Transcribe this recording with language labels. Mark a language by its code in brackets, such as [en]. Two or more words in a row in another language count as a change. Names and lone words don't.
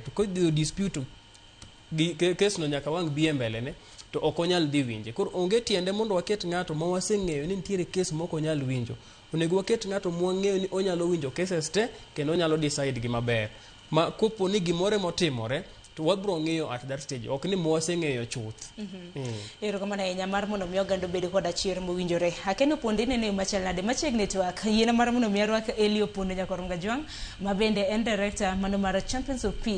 [luo] To kodhi [en] dispute case [luo] no nyaka wang bi mbele ne to ok onyal dhi winje. Koro onge tiende mondo waket ng'ato ma waseng'eyo ni nitiere case moko onyal winjo. Onego waket ng'ato mwang'eyo ni onyalo winjo cases te kendo onyalo decide gi maber. Ma kopo ni gimore motimore to wabro ng'eyo [en] at that stage, [luo] ok ni mwaseng'eyo chuth. Erokamano ahinya mar mondo mi oganda bedo kod achier mowinjore. Akeno Opondo ineno machal nade machiegni twak yiena mar mondo mi arwak Eli Opondo Nyakoronga Jwang ma bende en director mano mar Champions of Peace